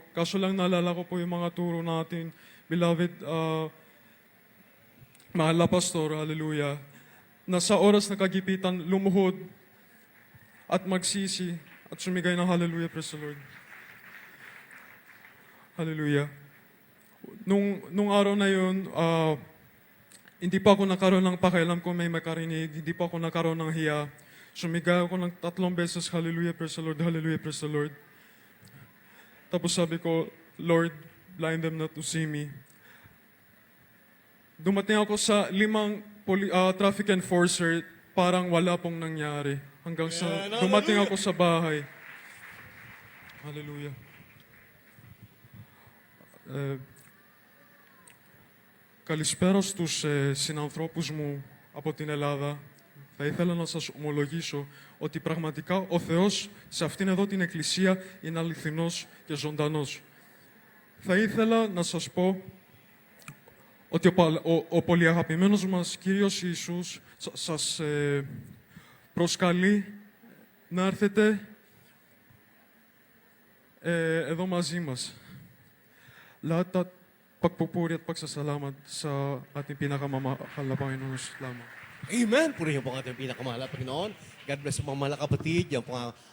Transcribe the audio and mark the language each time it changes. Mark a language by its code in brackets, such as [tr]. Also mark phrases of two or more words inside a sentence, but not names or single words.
[tl] Kaso lang naalala ko po yung mga turo natin, beloved, mahal na pastor, hallelujah, na sa oras na kagipitan, lumuhod at magsisi at sumigay ng hallelujah, [en] praise the Lord. [tl] Hallelujah. Nung araw na yun, hindi pa ako nakaroon ng pakialam kung may makarinig, hindi pa ako nakaroon ng hiya. Sumigaw ako ng 3 beses, [en] hallelujah, praise the Lord, hallelujah, praise the Lord. [tl] Tapos sabi ko, Lord, [en] blind them not to see me. [tl] Dumating ako sa 5 traffic enforcer, parang wala pong nangyari. Hanggang sa dumating ako sa bahay. Hallelujah. [el] Καλησπέρα στους συνανθρώπους μου από την Ελλάδα. Θα ήθελα να σας ομολογήσω ότι πραγματικά ο Θεός σε αυτήν εδώ την εκκλησία είναι αληθινός και ζωντανός. Θα ήθελα να σας πω ότι ο πολυαγαπημένος μας Κύριος Ιησούς σας προσκαλεί να έρθετε εδώ μαζί μας. [tl] Lahat at pagpupuri at pagsasalamat sa ating pinakamamahal na Panginoon lamang. Amen. Purihin po ang ating pinakamahal na Panginoon. [en] God bless [tl] po mga kapatid. Yan po ang